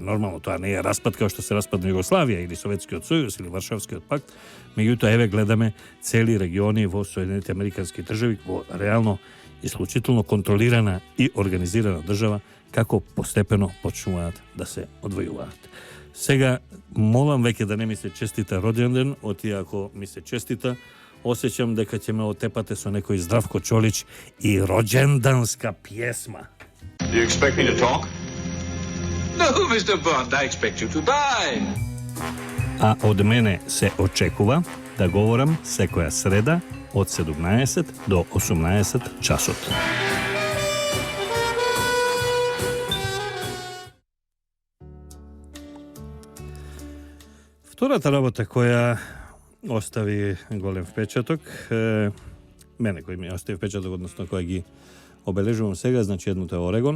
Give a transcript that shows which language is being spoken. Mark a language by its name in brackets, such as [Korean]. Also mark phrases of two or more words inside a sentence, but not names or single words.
[Macedonian] Нормално тоа не е распад како што се распадна Југославија или Советскиот сојуз или Варшавскиот пакт, меѓутоа еве гледаме цели региони во Соединените американски држави во реално исклучително контролирана и организирана држава како постепено почнуваат да се одвојуваат. Сега, молам веќе да не ми се честита роденден, оти ако ми се честита, осеќам дека ќе ме отепате со некој Здравко Чолич и [Serbian] роđendanска пјесма. [English] Do you expect me to talk? No, Mr. Bond, I expect you to die. [Macedonian] А од мене се очекува да говорам секоја среда од 17 до 18 часот. Втората работа која остави голем впечаток, мене кој ми остави впечаток, односно која ги обележувам сега, значи едното е Орегон.